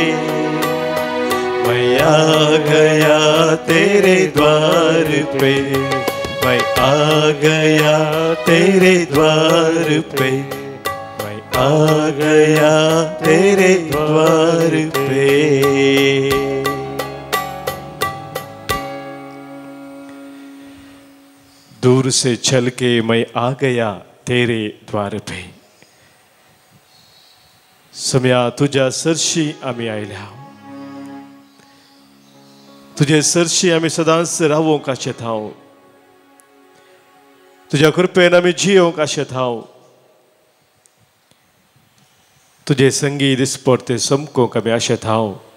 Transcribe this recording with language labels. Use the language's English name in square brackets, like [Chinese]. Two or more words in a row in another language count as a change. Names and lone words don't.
[Hindi] मैं आ गया तेरे द्वार पे, मैं आ गया तेरे द्वार पे, मैं आ गया तेरे द्वार पे. दूर से चल के मैं आ गया तेरे द्वार पे. [Konkani] सम्या तुझ्या सरशी आमी आयल्या, तुझे सरशी आमी सदांच रावूंक आशेत हांव, तुझ्या कृपेन आमी जियोंक आशेत हांव, तुझे संगीत दिसपट्टे समकोंक आमी आशेत हांव.